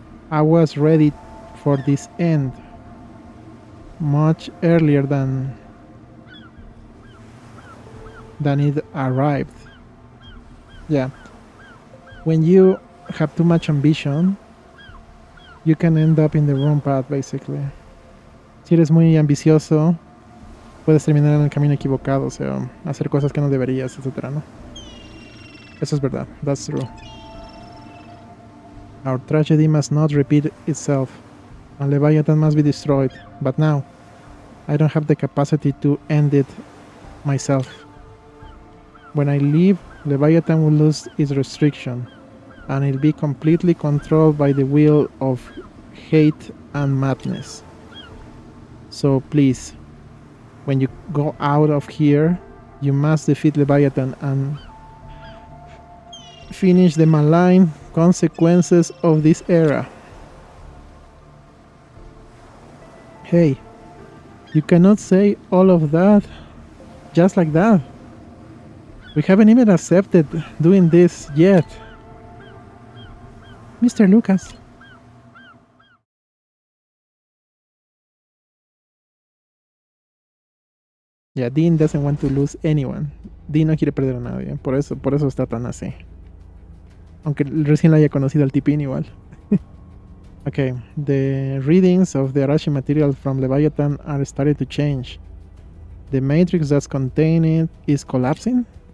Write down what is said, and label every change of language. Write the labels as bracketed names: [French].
[English] I was ready for this end much earlier than it arrived. Yeah. When you have too much ambition, you can end up in the wrong path, basically. [Spanish] Si eres muy ambicioso, puedes terminar en el camino equivocado, o sea, hacer cosas que no deberías, etcétera, ¿no? Eso es verdad. [English] That's true. Our tragedy must not repeat itself, and Leviathan must be destroyed. But now, I don't have the capacity to end it myself. When I leave, Leviathan will lose its restriction, and it'll be completely controlled by the will of hate and madness. So please, when you go out of here, you must defeat Leviathan and finish the malign consequences of this era. Hey, you cannot say all of that just like that. We haven't even accepted doing this yet. Mr. Lucas. Yeah, Dean doesn't want to lose anyone. [Spanish] Dean no quiere perder a nadie. Por eso está tan así. Aunque recién la haya conocido al tipín igual. [English] Okay, the readings of the Arashi material from Leviathan are starting to change. The matrix that's contained it is collapsing.